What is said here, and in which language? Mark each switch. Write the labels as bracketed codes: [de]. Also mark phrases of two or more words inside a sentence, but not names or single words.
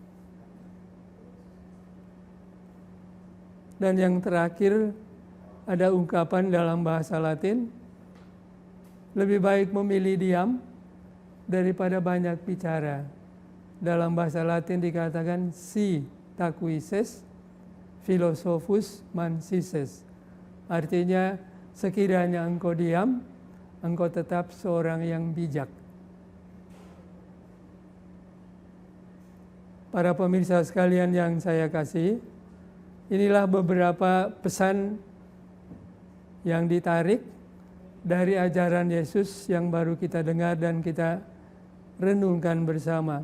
[id] Dan yang terakhir, ada ungkapan dalam bahasa Latin, lebih baik memilih diam daripada banyak bicara. Dalam bahasa Latin dikatakan [la] si tacuises, philosophus mansises. [id] Artinya, sekiranya engkau diam, engkau tetap seorang yang bijak. Para pemirsa sekalian yang saya kasihi, inilah beberapa pesan yang ditarik dari ajaran Yesus yang baru kita dengar dan kita renungkan bersama.